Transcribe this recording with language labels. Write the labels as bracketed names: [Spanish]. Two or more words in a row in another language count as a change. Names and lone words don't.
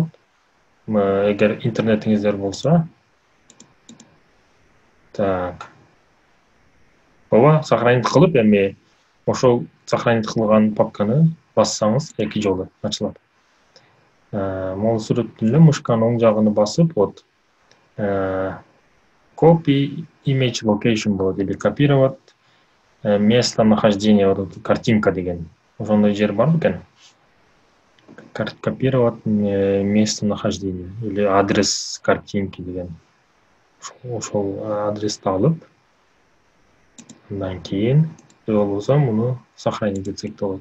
[Kyrgyz] Эгер интернетиңиздер болсо, так. Ооба, сохранить кылып, эми ошол сохранить кылган папканы бассаңыз эки жолу ачылат. Могул сүрөттүн эле мышканын оң жагын басып, вот [English] copy image location [Kyrgyz] болот, [Russian] или копировать место нахождения, вот картинка [Kyrgyz] деген. Ошондой жер бар бекен? [Russian] Копировать место нахождения или адрес картинки деген. [Kyrgyz] Ошол адрести алып, андан кийин болбосо муну сохранить этсек болот.